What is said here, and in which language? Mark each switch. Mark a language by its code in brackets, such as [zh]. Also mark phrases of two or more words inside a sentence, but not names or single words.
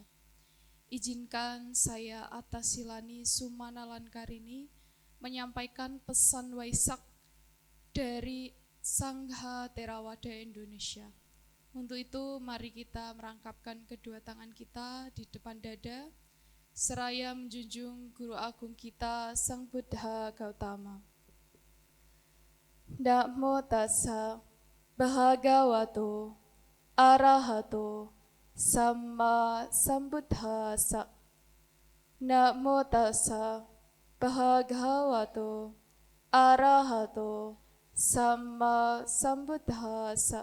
[id] Izinkan saya atas silani Sumana lan Karini menyampaikan pesan Waisak dari Sangha Theravada Indonesia. Untuk itu mari kita merangkapkan kedua tangan kita di depan dada, seraya menjunjung Guru Agung kita Sang Buddha Gautama. [pi] Namo tassa bhagavato arahato samma sambuddhassa. Namo tassa bhagavato arahato samma sambuddhassa.